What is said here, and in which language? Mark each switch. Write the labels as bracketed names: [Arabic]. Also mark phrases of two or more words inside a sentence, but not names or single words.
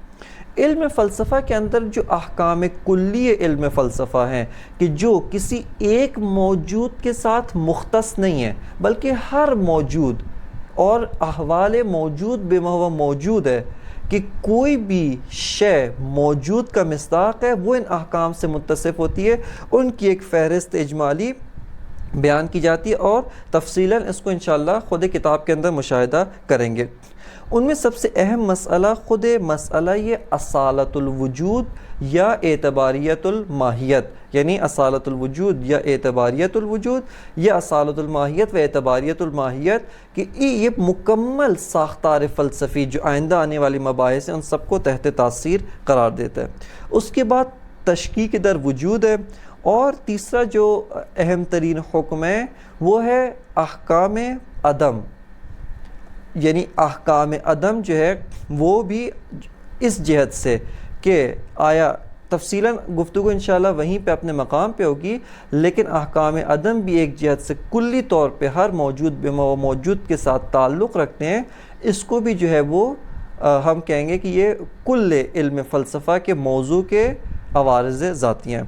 [Urdu] علم فلسفہ کے اندر جو احکام کلی علم فلسفہ ہیں، کہ جو کسی ایک موجود کے ساتھ مختص نہیں ہے، بلکہ ہر موجود اور احوال موجود [Arabic] بما ہوا موجود [Urdu] ہے، کہ کوئی بھی شے موجود کا مصداق ہے، وہ ان احکام سے متصف ہوتی ہے، ان کی ایک فہرست اجمالی بیان کی جاتی ہے، اور تفصیلاً اس کو انشاءاللہ خود کتاب کے اندر مشاہدہ کریں گے۔ ان میں سب سے اہم مسئلہ خود مسئلہ یہ اصالت الوجود یا اعتباریت الماہیت، یعنی اصالت الوجود یا اعتباریت الوجود یا اصالت الماہیت و اعتباریت الماہیت، کہ یہ مکمل ساختار فلسفی جو آئندہ آنے والی مباحث ہیں ان سب کو تحت تاثیر قرار دیتا ہے۔ اس کے بعد تشکیک در وجود ہے، اور تیسرا جو اہم ترین حکم ہے وہ ہے احکام عدم، یعنی احکام عدم جو ہے وہ بھی اس جہت سے کہ آیا تفصیلاً گفتگو انشاءاللہ وہیں پہ اپنے مقام پہ ہوگی، لیکن احکام عدم بھی ایک جہت سے کلی طور پہ ہر موجود [Arabic] بما موجود [Urdu] کے ساتھ تعلق رکھتے ہیں، اس کو بھی جو ہے وہ ہم کہیں گے کہ یہ کل علم فلسفہ کے موضوع کے عوارض ذاتی ہیں۔